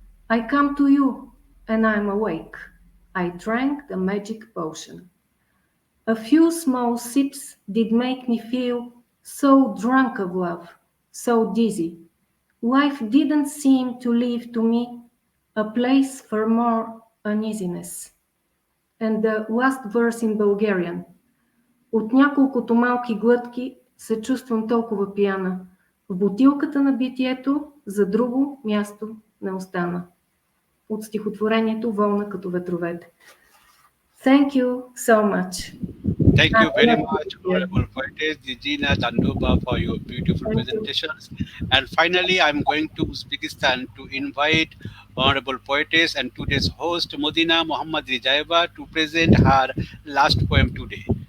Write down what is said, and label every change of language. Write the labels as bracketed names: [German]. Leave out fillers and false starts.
[English] I come to you, and I'm awake. I drank the magic potion. A few small sips did make me feel so drunk of love, so dizzy. Life didn't seem to leave to me a place for more uneasiness. And the last verse in Bulgarian. [Bulgarian] От няколкото малки глътки се чувствам толкова пияна. В бутилката на битието за друго място не остана. От стихотворението Волна като ветровете. [English] Thank you so much. Thank you very much, Honorable Poetess Djina Dundova, for your beautiful presentations. And finally, I'm going to Uzbekistan to invite Honorable Poetess and today's host, Madina Mahammadrizayeva, to present her last poem today.